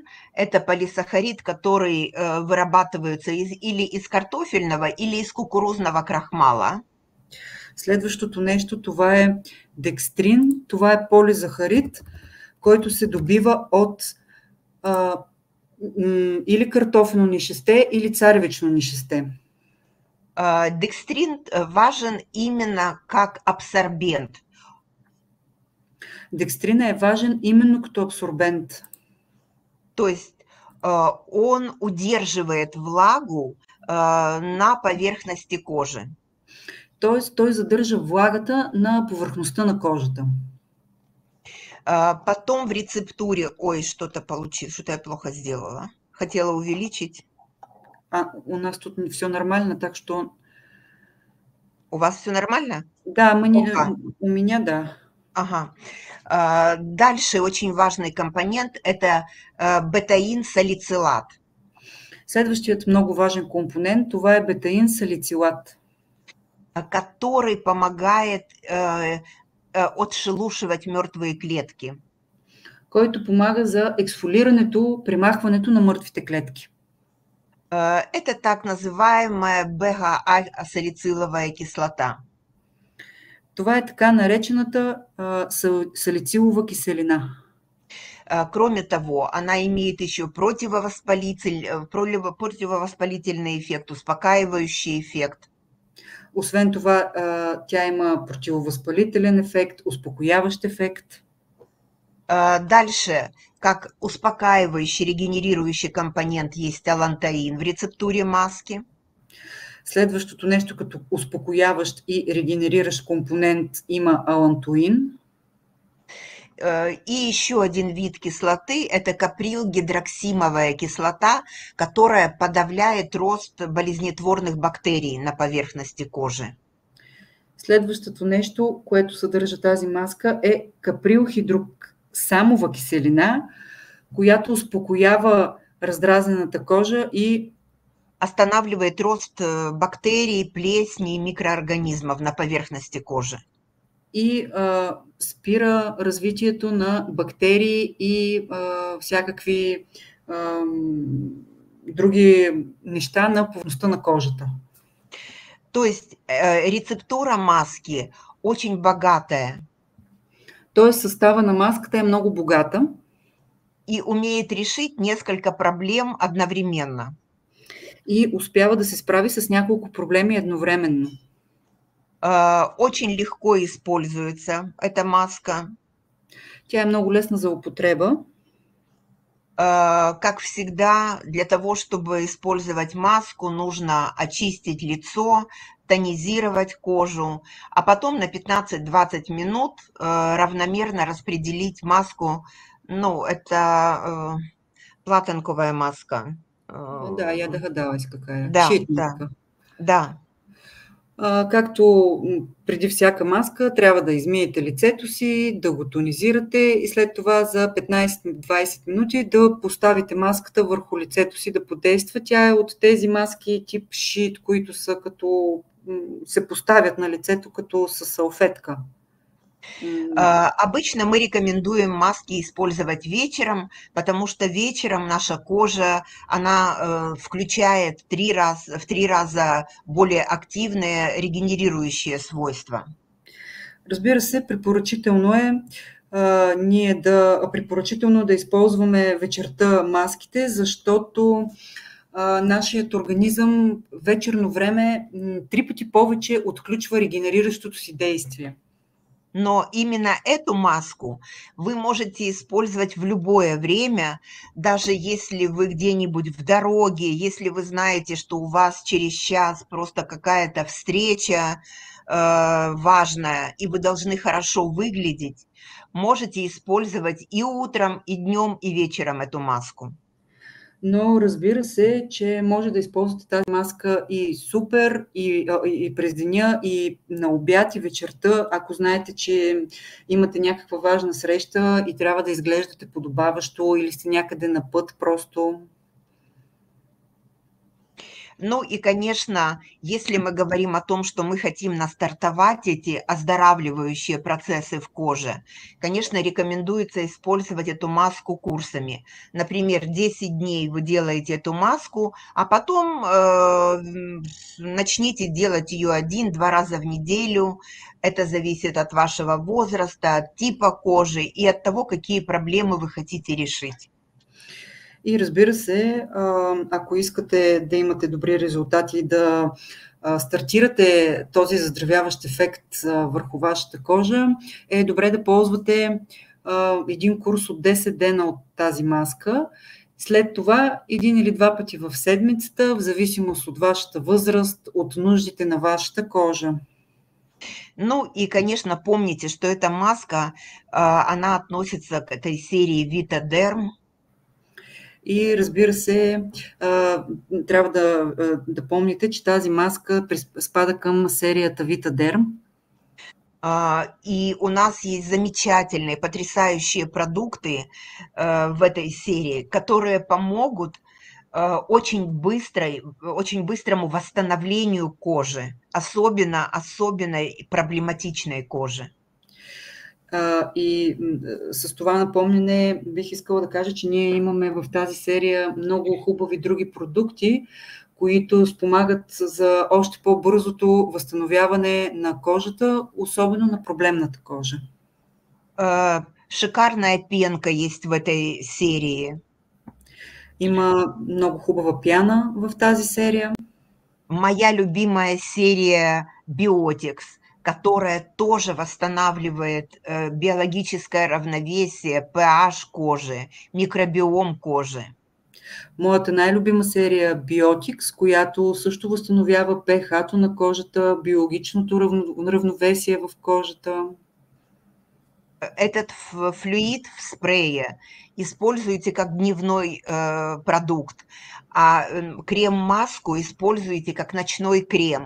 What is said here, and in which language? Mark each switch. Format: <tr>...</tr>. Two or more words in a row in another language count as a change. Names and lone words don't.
<ru>Это полисахарид, который вырабатывается или из картофельного, или из кукурузного крахмала.</ru> <bg>Следващото нещо, това е декстрин. Това е полизахарид, който се добива от или картофено нишесте, или царевично нишесте.</bg> <ru>Декстрин важен именно как абсорбент.</ru> <bg>Декстрина е важен именно като абсорбент.</bg> <ru>То есть он удерживает влагу на поверхности кожи.</ru> <bg>Тоест, той задържа влагата на повърхността на кожата.</bg> <ru>Потом в рецептуре, что-то получилось, что-то я плохо сделала. Хотела увеличить. У нас тут все нормально, так что... У вас все нормально? Да, у меня да. Ага. Дальше очень важный компонент – это бетаин-салицилат.</ru> <bg>Следващият много важен компонент – това е бетаин-салицилат,</bg> <ru>который помогает отшелушивать мертвые клетки.</ru> <bg>Който помага за ексфолирането, премахването на мъртвите клетки.</bg> <ru>Это так называемая бета-салициловая кислота.</ru> <bg>Това е така наречената салицилова киселина.</bg> <ru>Кроме того, она имеет еще противовоспалительный эффект, успокаивающий эффект.</ru> <bg>Освен това, тя има противовъзпалителен ефект, успокояващ ефект.</bg> <ru>Дальше, как успокаивающий, регенерирующий компонент есть алантаин в рецептуре маски.</ru> <bg>Следващото нещо като успокояващ и регенериращ компонент има алантоин.</bg> <ru>И еще один вид кислоты – это каприлгидроксимовая кислота, которая подавляет рост болезнетворных бактерий на поверхности кожи.</ru> <bg>Следващото нещо, което съдържа тази маска, е каприлхидроксамова киселина, която успокоява раздразнената кожа и</bg> <ru>останавливает рост бактерий, плесни и микроорганизмов на поверхности кожи.</ru> <bg>И спира развитието на бактерии и всякакви други неща на повърхността на кожата.</bg> <ru>То есть рецептура маски очень богатая.</ru> <bg>Тоест състава на маската е много богата.</bg> <ru>И умеет решить несколько проблем одновременно.</ru> <bg>И успява да се справи с няколко проблеми едновременно.</bg> <ru>Очень легко используется эта маска.</ru> <bg>Тя е много лесна за употреба.</bg> <ru>Как всегда, для того, чтобы использовать маску, нужно очистить лицо, тонизировать кожу, а потом на 15-20 минут равномерно распределить маску. Ну, это платинковая маска. Да, я догадалась какая. Да, Щитничка. Да.</ru> <bg>Както преди всяка маска, трябва да измиете лицето си, да го тонизирате и след това за 15-20 минути да поставите маската върху лицето си да подейства. Тя е от тези маски тип шит, които са като се поставят на лицето като със салфетка.</bg> <ru>Обычно мы рекомендуем маски использовать вечером, потому что вечером наша кожа, она включает в 3 раза более активные регенерирующие свойства.</ru> <bg>Разбира се, препоръчително е препоръчително да използваме вечерта маските, защото нашият организъм вечерно време 3 пъти повече отключва регенериращото си действие.</bg> <ru>Но именно эту маску вы можете использовать в любое время, даже если вы где-нибудь в дороге, если вы знаете, что у вас через час просто какая-то встреча важная, и вы должны хорошо выглядеть, можете использовать и утром, и днем, и вечером эту маску.</ru> <bg>Но разбира се, че може да използвате тази маска и супер, и през деня, и на обяд, и вечерта, ако знаете, че имате някаква важна среща и трябва да изглеждате подобаващо или сте някъде на път просто.</bg> <ru>Ну и, конечно, если мы говорим о том, что мы хотим настартовать эти оздоравливающие процессы в коже, конечно, рекомендуется использовать эту маску курсами. Например, 10 дней вы делаете эту маску, а потом начните делать ее 1-2 раза в неделю. Это зависит от вашего возраста, от типа кожи и от того, какие проблемы вы хотите решить.</ru> <bg>И разбира се, ако искате да имате добри резултати, да стартирате този заздравяващ ефект върху вашата кожа, е добре да ползвате един курс от 10 дена от тази маска. След това 1 или 2 пъти в седмицата, в зависимост от вашата възраст, от нуждите на вашата кожа.</bg> <ru>Ну и, конечно, помните, что эта маска, она относится к этой серии Vitaderm.</ru> <bg>И разбира се, трябва да помните, че тази маска спада към серията Vitaderm.</bg> <ru>И у нас есть замечательные, потрясающие продукты в этой серии, которые помогут очень быстрому восстановлению кожи, особенно проблематичной кожи.</ru> <bg>И с това напомняне бих искала да кажа, че ние имаме в тази серия много хубави други продукти, които спомагат за още по-бързото възстановяване на кожата, особено на проблемната кожа.</bg> <ru>Шикарная пенка есть в этой серии.</ru> <bg>Има много хубава пяна в тази серия.</bg> <ru>Моя любимая серия Biotics, которая тоже восстанавливает биологическое равновесие, pH кожи, микробиом кожи.</ru> <bg>Моята най-любима серия Biotics, която също възстановява pH-то на кожата, биологичното равновесие в кожата.</bg> <ru>Этот флюид в спрее используйте как дневной продукт, а крем-маску используйте как ночной крем.</ru>